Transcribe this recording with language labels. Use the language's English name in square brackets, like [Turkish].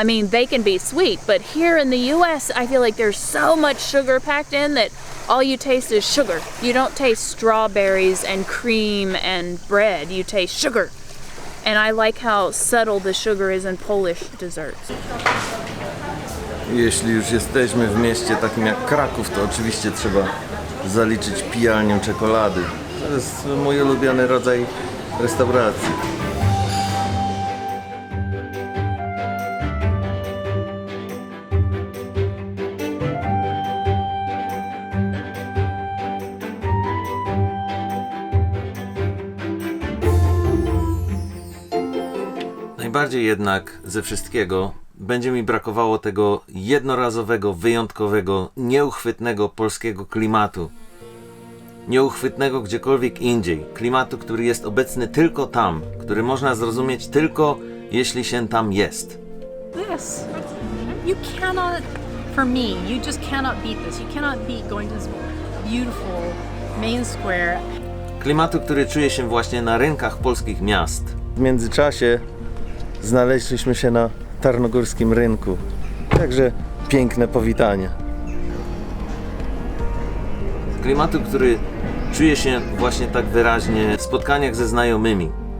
[English] They can be sweet, but here in the US, I feel like there's so much sugar packed in that all you taste is sugar. You don't taste strawberries and cream and bread. You taste sugar. And I like how subtle the sugar is in Polish desserts. [Polish] Jeśli już jesteśmy w mieście takim jak Kraków, to oczywiście trzeba zaliczyć pijalnię czekolady. To jest mój ulubiony rodzaj restauracji. Najbardziej jednak ze wszystkiego będzie mi brakowało tego jednorazowego, wyjątkowego, nieuchwytnego polskiego klimatu. Nieuchwytnego gdziekolwiek indziej. Klimatu, który jest obecny tylko tam, który można zrozumieć tylko jeśli się tam jest. [English] This. You cannot, for me, you just cannot beat this. You cannot beat going to this beautiful main square. [Polish] Klimatu, który czuje się właśnie na rynkach polskich miast. W międzyczasie znaleźliśmy się na tarnogórskim rynku. Także piękne powitanie. Klimatu, który czuje się właśnie tak wyraźnie w spotkaniach ze znajomymi.